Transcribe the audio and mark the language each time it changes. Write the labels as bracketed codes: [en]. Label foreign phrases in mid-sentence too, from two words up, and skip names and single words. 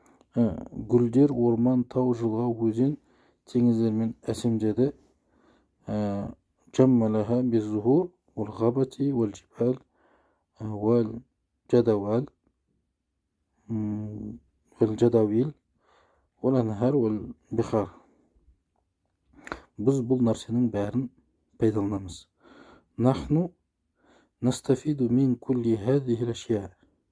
[kk] гүлдер, орман, тау, жылға, өзен, теңіздер мен әсемдеді. [ar] جملها بالزهور والغابة والجبال والجدوال والجداويل والأنهار والبحار. [kk] Біз бұл нәрсенің бәрін пайдаланамыз. [ar] نحن نستفيد من كل هذه الأشياء.